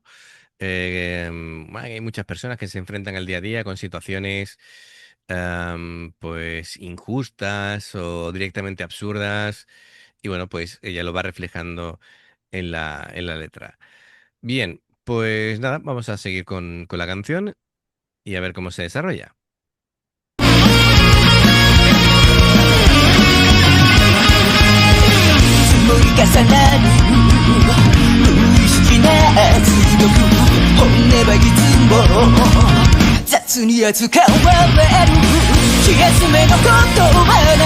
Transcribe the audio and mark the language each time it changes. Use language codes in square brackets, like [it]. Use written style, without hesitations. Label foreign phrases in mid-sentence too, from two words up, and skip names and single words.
[es] Hay muchas personas que se enfrentan al día a día con situaciones pues injustas o directamente absurdas y bueno, pues ella lo va reflejando en la letra. Bien, pues nada, vamos a seguir con la canción y a ver cómo se desarrolla. [ja] 積もり重なる無意識な圧力本音はいつも雑に扱われる気休めの言葉な